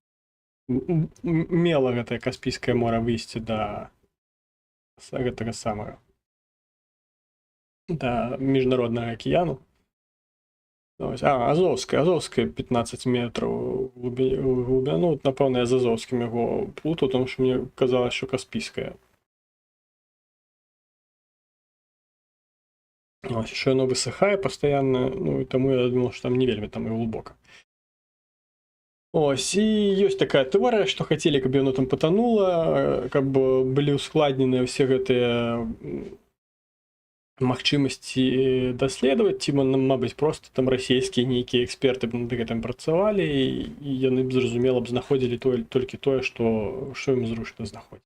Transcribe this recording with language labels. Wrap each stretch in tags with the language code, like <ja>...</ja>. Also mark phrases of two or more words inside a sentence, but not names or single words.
<be>мела гэтае Каспійскае мора выйсці да гэтага самага, да міжнароднага акіяну. Азовская 15 метраў глыбіня. Ну, напэўна, я з Азовскім яго плутаў,</be> <uk>тому што мне казалось, що Каспійская. Ось, що яно висихає постійно, ну, і тому я думав, що там не вельми там і глибоко.</uk> <be>Ось, і ёсць такая тэорыя, што хацелі, каб яно там патанула, каб былі ўскладненыя ўсе гэтыя магчымасці даследаваць, ці, мабыць, проста там расійскія нейкія эксперты над гэтым працавалі, і яны б, зразумела, б знаходзілі толькі тое, што ім зручна знаходзіць.</be>